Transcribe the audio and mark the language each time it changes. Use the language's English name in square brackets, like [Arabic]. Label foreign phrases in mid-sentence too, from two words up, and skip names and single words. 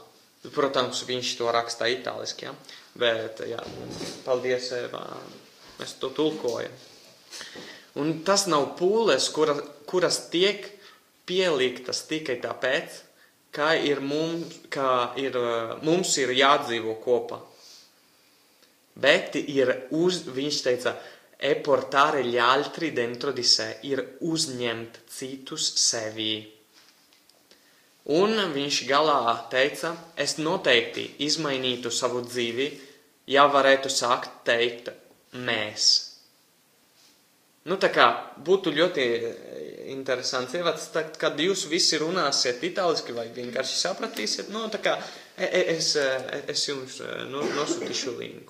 [Latvian] Protams, viņš to raksta itāliski, ja? Bet, jā, paldies, Eva, mēs to tulkojam. Un tas nav pūles, kuras tiek pieliktas tikai tāpēc, ka mums ir jādzīvo kopā. Bet viņš teica, [Italian] e portare gli altri dentro di sé, [Latvian] ir uzņemt citus sevī. Un viņš galā teica, es noteikti izmainītu savu dzīvi, ja varētu sākt teikt mēs. Tā kā būtu ļoti interesants ievats, kad jūs visi runāsiet itāliski vai vienkārši sapratīsiet, tā kā es jums nosūtīšu linku.